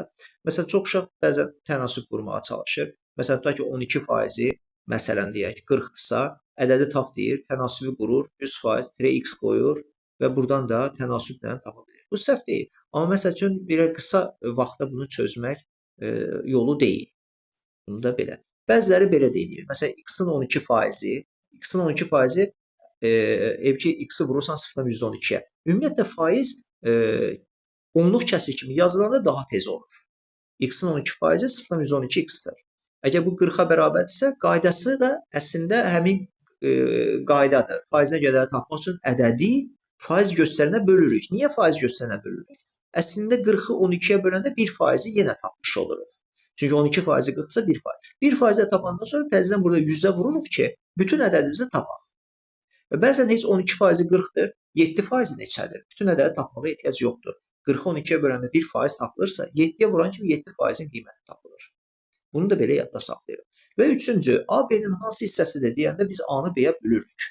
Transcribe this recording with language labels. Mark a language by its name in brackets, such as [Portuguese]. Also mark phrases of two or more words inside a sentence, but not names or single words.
[Azerbaijani] Məsələn, çox uşaq bəzən tənasüb qurmağa çalışır. Məsələn, tutaq ki, 12%-i, məsələn, deyək, 40-dırsa, ədədi tap deyir, tənasübü qurur, 100% x qoyur və buradan da tənasüblə tapa bilir. Bu səhv deyil. Amma məsəl üçün, bir qısa vaxtda bunu çözmək yolu deyil. Bunu da belə. Bəziləri belə deyir. Məsələn, x-in 12%-i evki x-i vurursan 0,12-yə. Ümumiyyətlə, faiz onluq kəsir kimi yazılanda daha tez olur. X-in 12%-i 0,12x-dir. Əgər bu 40-a bərabərdirsə, qaydası da əslində həmin qaydadır. Faizinə qədəri tapmaq üçün ədədi faiz göstərənə bölürük. Niyə faiz göstərənə bölürük? Əslində 40-ı 12-yə böləndə 1%-i yenə tapmış oluruq. Çünki 12%-i 40-sa 1%. 1%-i tapandan sonra təzədən burada 100-ə vururuq ki, bütün ədədimizi tapaq. Və bəzən heç 12%-i 40-dır, 7%-i neçədir? Bütün ədədi tapmağa ehtiyac yoxdur. 40-ı 12-yə böləndə 1% tapılırsa, 7-yə vuran kimi 7%-in qiyməti tapılır. Bunu da belə yadda saxlayırıq. Və üçüncü, A-B-nin hansı hissəsidir deyəndə biz A-nı B-yə bölürük.